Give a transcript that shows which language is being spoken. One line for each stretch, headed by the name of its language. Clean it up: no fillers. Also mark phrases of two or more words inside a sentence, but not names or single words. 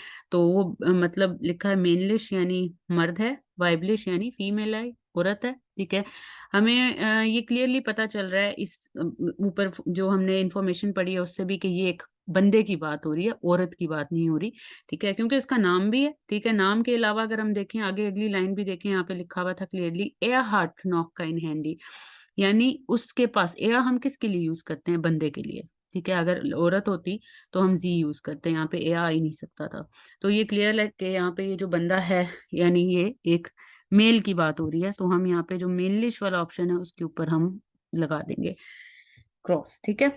Hindi: तो वो मतलब लिखा है मेनलिश यानी मर्द है, वाइबलिश यानी फीमेल है, औरत है, ठीक है? हमें ये क्लियरली पता चल रहा है इस ऊपर जो हमने इन्फॉर्मेशन पढ़ी है उससे भी कि ये एक बंदे की बात हो रही है, औरत की बात नहीं हो रही, ठीक है? क्योंकि इसका नाम भी है, ठीक है? नाम के अलावा अगर हम देखें आगे अगली लाइन भी देखें, यहाँ पे लिखा हुआ था क्लियरली
German: "Er hat noch kein Handy",
Hindi: यानी उसके पास "er" हम किसके लिए यूज़ करते हैं? बंदे के लिए, ठीक है? अगर औरत होती तो हम "sie" यूज़ करते हैं, यहाँ पे "er" आ ही नहीं सकता था। तो ये क्लियर है कि यहाँ पे ये जो बंदा है, यानी ये एक मेल की बात हो रही है, तो हम यहाँ पे जो मेनलिश वाला ऑप्शन है उसके ऊपर हम लगा देंगे क्रॉस, ठीक है?